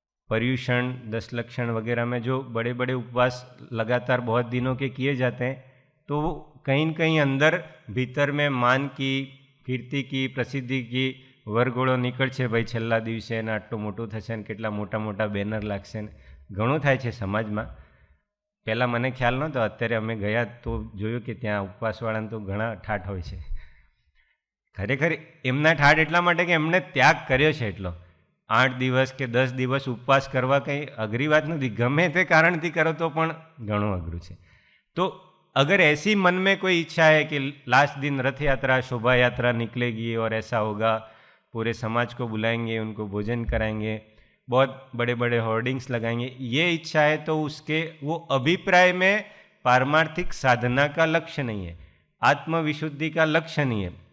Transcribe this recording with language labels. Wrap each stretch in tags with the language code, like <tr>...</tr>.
<hi>पर्युषण, 10 लक्षण वगैरह में जो बड़े बड़े उपवास लगातार बहुत दिनों के किए जाते हैं, तो वो कहीं न कहीं अंदर भीतर में मान की, કીર્તિ કી, પ્રસિદ્ધિ કી</hi> <gu>વરઘોડો નીકળશે ભાઈ છેલ્લા દિવસે, ને આટલું મોટું થશે ને કેટલા મોટા મોટા બેનર લાગશે ને ઘણું થાય છે સમાજમાં. પહેલાં મને ખ્યાલ નહોતો, અત્યારે અમે ગયા તો જોયું કે ત્યાં ઉપવાસવાળાને તો ઘણા ઠાઠ હોય છે. ખરેખર એમના ઠાઠ એટલા માટે કે એમણે ત્યાગ કર્યો છે એટલો. 8 દિવસ કે 10 દિવસ ઉપવાસ કરવા કંઈ અઘરી વાત નથી, ગમે તે કારણથી કરો તો પણ ઘણું અઘરું છે.</gu> <hi>તો अगर ऐसी मन में कोई इच्छा है कि लास्ट दिन रथ यात्रा, शोभा यात्रा निकलेगी और ऐसा होगा, पूरे समाज को बुलाएंगे, उनको भोजन कराएंगे, बहुत बड़े बड़े होर्डिंग्स लगाएंगे, ये इच्छा है, तो उसके वो अभिप्राय में पारमार्थिक साधना का लक्ष्य नहीं है, आत्मविशुद्धि का लक्ष्य नहीं है.</hi>